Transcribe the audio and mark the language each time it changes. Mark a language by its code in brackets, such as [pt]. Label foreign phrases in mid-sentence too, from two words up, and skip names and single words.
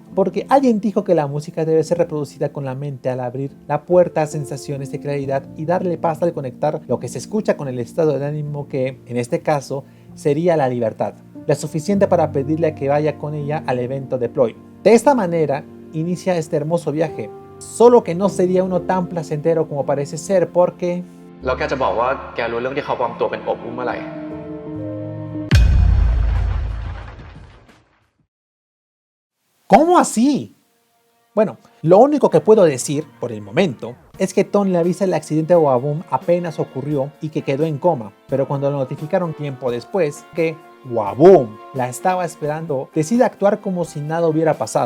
[es] Porque alguien dijo que la música debe ser reproducida con la mente al abrir la puerta a sensaciones de claridad y darle paz al conectar lo que se escucha con el estado de ánimo que, en este caso, sería la libertad, lo suficiente para pedirle a que vaya con ella al evento de Ploy. De esta manera, inicia este hermoso viaje, solo que no sería uno tan placentero como parece ser porque... [th] แล้วแกจะบอกว่าแกรู้เรื่องที่เขาปลอมตัวเป็นอบอุ้มเมื่อไหร่ [es] ¿Cómo así? Bueno, lo único que puedo decir, por el momento, es que Ton le avisa el accidente de Wabum apenas ocurrió y que quedó en coma, pero cuando lo notificaron tiempo después que Wabum la estaba esperando, decide actuar como si nada hubiera pasado.